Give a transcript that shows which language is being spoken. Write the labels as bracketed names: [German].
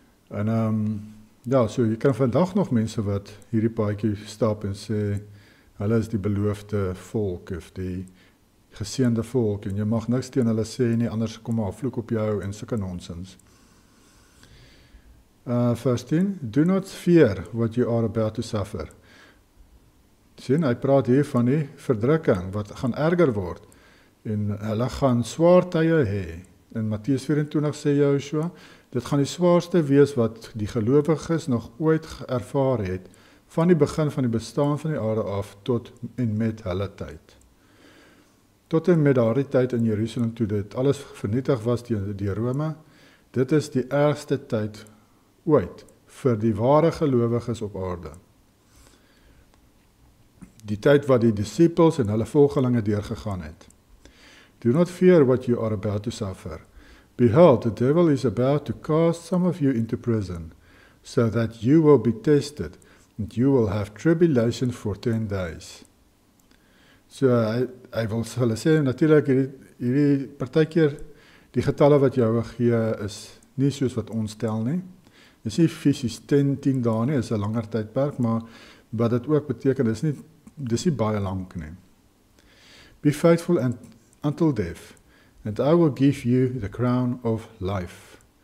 [Afrikaans] En ja, so jy kan vandag nog mense wat hierdie paadjie stap en sê, hulle is die beloofde volk, of die geseënde volk, en jy mag niks teen hulle sê nie, anders kom maar vloek op jou en sulke nonsens. [English] Vers 10, do not fear what you are about to suffer. [Afrikaans] Sien, hy praat hier van die verdrukking, wat gaan erger word, en hulle gaan swaar tye hê. In Matteus 24 sê Joshua, dit gaan die swaarste wees wat die gelowiges nog ooit ervaar het, van die begin van die bestaan van die aarde af, tot en met hulle tyd. Tot en met daardie tyd in Jerusalem, toe dit alles vernietig was deur Rome, dit is die ergste tyd ooit, vir die ware gelowiges op aarde. Die tyd wat die disciples en hulle volgelinge deurgegaan het. [English] Do not fear what you are about to suffer. Behold, the devil is about to cast some of you into prison, so that you will be tested, and you will have tribulation for 10 days. [Afrikaans] So, hy wil hulle sê, natuurlijk, hierdie partykeer, die getalle wat jou gee, is nie soos wat ons tel nie. Dit is nie fisies 10 dae nie, is 'n langer tydperk, maar wat dit ook beteken, dis nie baie lank nie. [English] Be faithful until death, and I will give you the crown of life.